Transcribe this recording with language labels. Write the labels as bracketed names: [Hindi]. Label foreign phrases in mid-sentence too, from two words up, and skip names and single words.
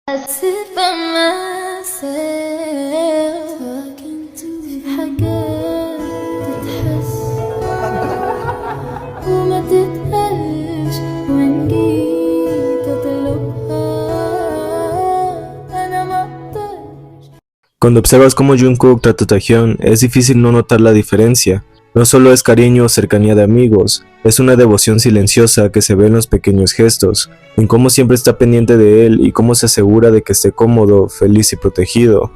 [English] sit by myself talking to [Arabic] في حاجات تتحس وما تتقالش وإن جيت أطلبها أنا مقدرش. [Spanish] Cuando observas cómo Jungkook trata a Taehyun, es difícil no notar la diferencia. No solo es cariño o cercanía de amigos, es una devoción silenciosa que se ve en los pequeños gestos, en cómo siempre está pendiente de él y cómo se asegura de que esté cómodo, feliz y protegido.